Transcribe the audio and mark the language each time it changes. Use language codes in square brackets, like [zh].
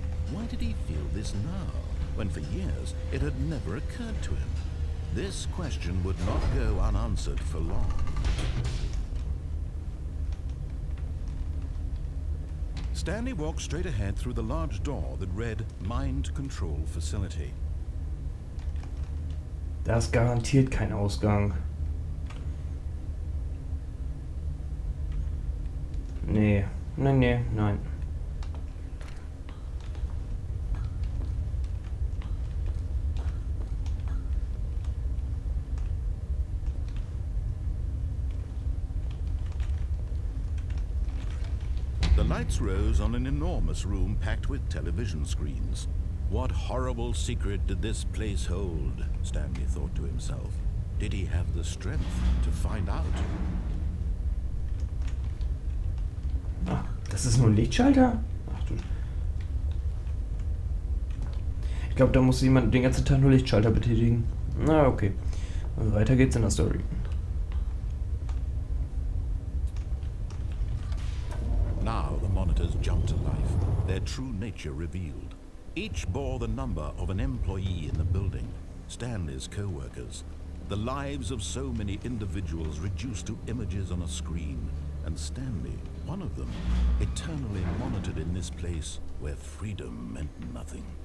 [en] Why did he feel this now, when for years it had never occurred to him? This question would not go unanswered for long. Stanley walked straight ahead through the large door that read Mind Control Facility. [de] Da ist garantiert kein Ausgang. Nee. Nein. [en] The lights rose on an enormous room packed with television screens. What horrible secret did this place hold? Stanley thought to himself. Did he have the strength to find out? [de] Ach, das ist nur ein Lichtschalter? Ach du. Ich glaube, da muss jemand den ganzen Tag nur Lichtschalter betätigen. Na, okay. Und weiter geht's in der Story. [en] Now the monitors jumped to life, their true nature revealed. Each bore the number of an employee in the building, Stanley's co-workers. The lives of so many individuals reduced to images on a screen, and Stanley, one of them, eternally monitored in this place where freedom meant nothing.